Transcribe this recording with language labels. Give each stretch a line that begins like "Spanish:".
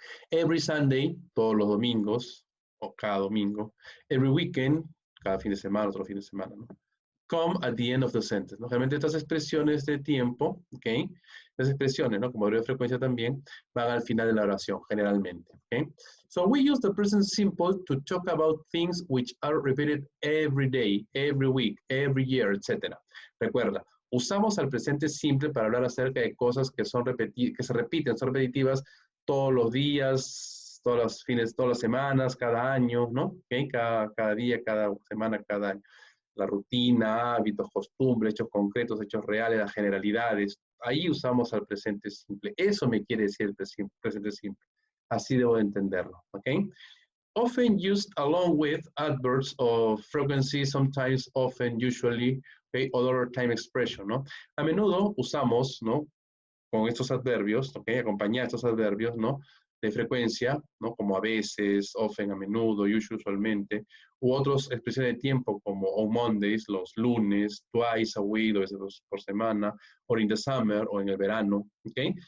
English: Every Sunday,
Spanish: todos los domingos, o cada domingo,
English: every weekend,
Spanish: cada fin de semana, otro fin de semana, ¿no?
English: Come at the end of the sentence,
Spanish: ¿no? Realmente estas expresiones de tiempo, ¿ok? Las expresiones, ¿no? Como de frecuencia también, van al final de la oración, generalmente, ¿ok?
English: So we use the present simple to talk about things which are repeated every day, every week, every year, etc.
Spanish: Recuerda, usamos al presente simple para hablar acerca de cosas que que se repiten, son repetitivas todos los días, todos los fines, todas las semanas, cada año, ¿no? ¿Okay? Cada día, cada semana, cada año. La rutina, hábitos, costumbres, hechos concretos, hechos reales, las generalidades. Ahí usamos al presente simple. Eso me quiere decir el presente simple. Así debo de entenderlo, ¿ok?
English: Often used along with adverbs of frequency, sometimes, often, usually, okay, other time expression, ¿no?
Spanish: A menudo usamos, ¿no? Con estos adverbios, ¿ok? Acompañar estos adverbios, ¿no? De frecuencia, ¿no? Como a veces, often, a menudo, usualmente, u otras expresiones de tiempo como
English: on Mondays,
Spanish: los lunes,
English: twice a week,
Spanish: 2 veces por semana,
English: or in the summer,
Spanish: o en el verano, ¿ok?